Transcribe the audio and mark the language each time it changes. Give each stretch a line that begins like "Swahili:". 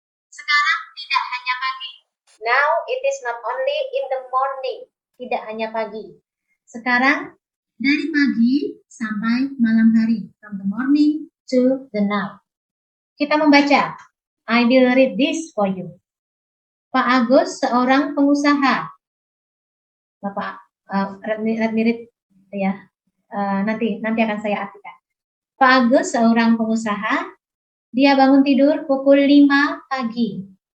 Indonesian: Sekarang tidak hanya pagi.
English: Now it is not only in the morning.
Indonesian: Tidak hanya pagi. Sekarang dari pagi sampai malam hari.
English: From the morning to the night.
Indonesian: Kita membaca.
English: I will read this for you.
Indonesian: Pak Agus seorang pengusaha. Bapak,
English: let me read
Indonesian: ya. Nanti akan saya artikan. Pak Agus seorang pengusaha, dia bangun tidur pukul 5 pagi.